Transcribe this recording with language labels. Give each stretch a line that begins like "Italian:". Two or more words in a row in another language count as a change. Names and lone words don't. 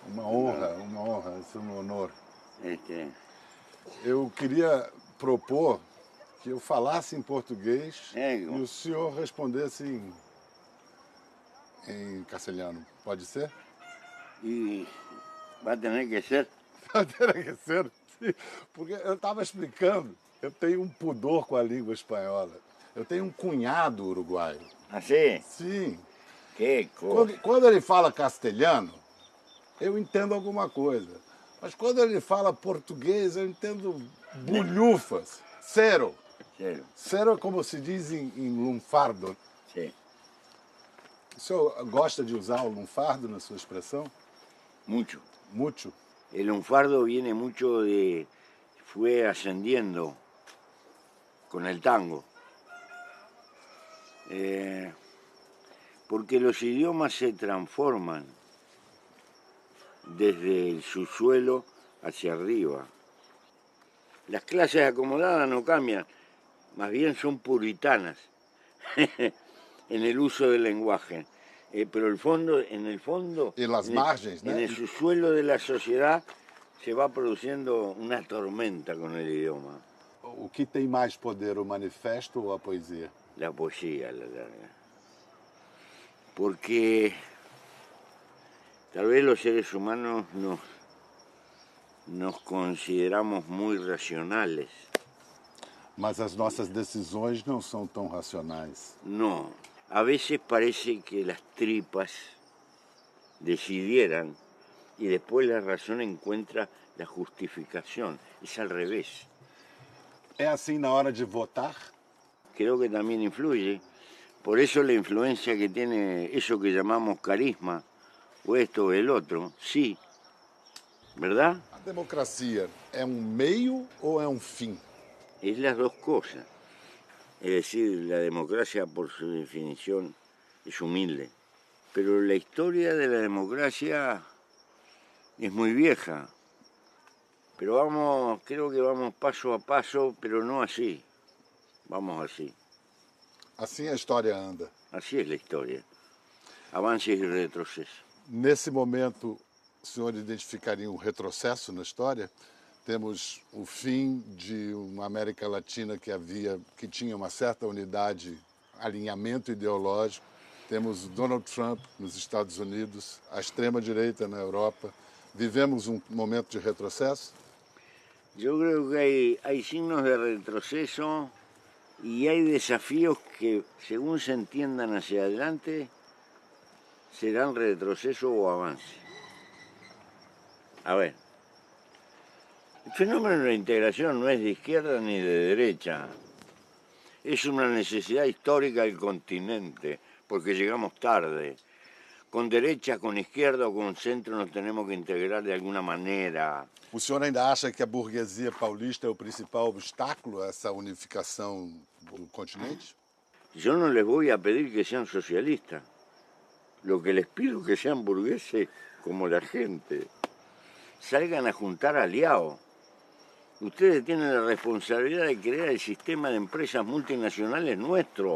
Portuguese: Uma honra, isso é um honor. Eu queria propor que eu falasse em português e o senhor respondesse em castelhano. Pode ser? E vai ter que ser. Vai ter que ser, sim. Porque eu estava explicando, eu tenho um pudor com a língua espanhola. Eu tenho um cunhado uruguaio.
Spanish: ¿Ah, sí?
Portuguese: Sim.
Spanish: Qué cosa.
Portuguese: Quando ele fala castelhano, eu entendo alguma coisa. Mas quando ele fala português, eu entendo bulhufas.
Spanish: Cero. Cero.
Portuguese: Cero é como se diz em lunfardo.
Spanish: Sí.
Portuguese: O senhor gosta de usar o lunfardo na sua expressão?
Spanish: Mucho. Mucho. El lunfardo viene mucho de... fue ascendiendo con el tango. Porque los idiomas se transforman desde el subsuelo hacia arriba. Las clases acomodadas no cambian, más bien son puritanas en el uso del lenguaje. Pero en el fondo, Y las margens, ¿no? en el subsuelo de la sociedad se va produciendo una tormenta con el idioma.
Portuguese: O que tem mais poder, o manifesto ou a poesia?
Spanish: La poesía, la larga. Porque tal vez los seres humanos nos consideramos muy racionales.
Portuguese: Mas as nossas decisões não são tão racionais.
Spanish: No, a veces parece que las tripas decidieran y después la razón encuentra la justificación. Es al revés.
Portuguese: É assim na hora de votar?
Spanish: Creo que también influye. Por eso la influencia que tiene eso que llamamos carisma, o esto o el otro, sí. ¿Verdad?
Portuguese: A democracia é um meio ou é um fim?
Spanish: Es las dos cosas. Es decir, la democracia por su definición es humilde. Pero la historia de la democracia es muy vieja. Pero creo que vamos paso a paso, pero no así. Vamos así.
Portuguese: Assim a história anda.
Spanish: Así es la historia. Avances y retrocesos.
Portuguese: Nesse momento, o senhor identificaria um retrocesso na história? Temos o fim de uma América Latina que tinha uma certa unidade, alinhamento ideológico. Temos o Donald Trump nos Estados Unidos, a extrema-direita na Europa. Vivemos um momento de retrocesso?
Spanish: Yo creo que hay signos de retroceso y hay desafíos que, según se entiendan hacia adelante, serán retroceso o avance. A ver, el fenómeno de la integración no es de izquierda ni de derecha. Es una necesidad histórica del continente, porque llegamos tarde. Con derecha, con izquierda o con centro nos tenemos que integrar de alguna manera.
Portuguese: O senhor ainda acha que a burguesia paulista é o principal obstáculo a essa unificação do continente?
Spanish: Yo no les voy a pedir que sean socialistas. Lo que les pido es que sean burgueses como la gente. Salgan a juntar aliados. Ustedes tienen la responsabilidad de crear el sistema de empresas multinacionales nuestro.